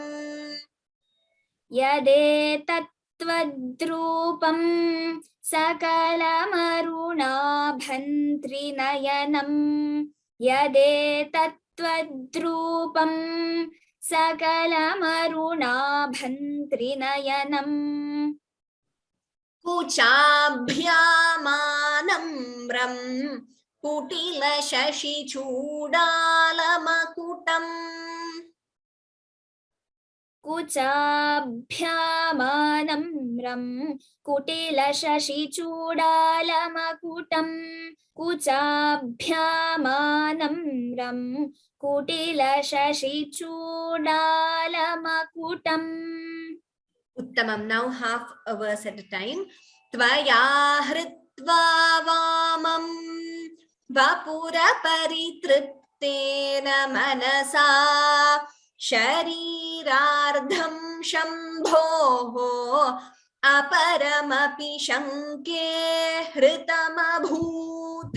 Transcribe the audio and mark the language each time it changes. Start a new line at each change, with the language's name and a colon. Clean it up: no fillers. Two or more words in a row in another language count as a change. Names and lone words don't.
Sanskrit: यदे तत्त्वद्रूपं सकलमरुणाभं त्रिनयनं. यदे तत्त्वद्रूपं सकलमरुणाभं त्रिनयनं. कुचाभ्यामानम्रं कुटिल शशि चूडालमकुटं. कुचाभ्यामानम्रं कुटिल शशि चूडालमकुटं. कुचाभ्यामानम्रं कुटिल शशि चूडालमकुटं. Uttamam.
English: Now half a verse at a time.
Sanskrit: त्वया हृत्वा वामं वपुर परितृप्तेन परितृप्तेन मनसा शरीरार्धं शम्भोः अपरमपि शङ्के हृतमभूत्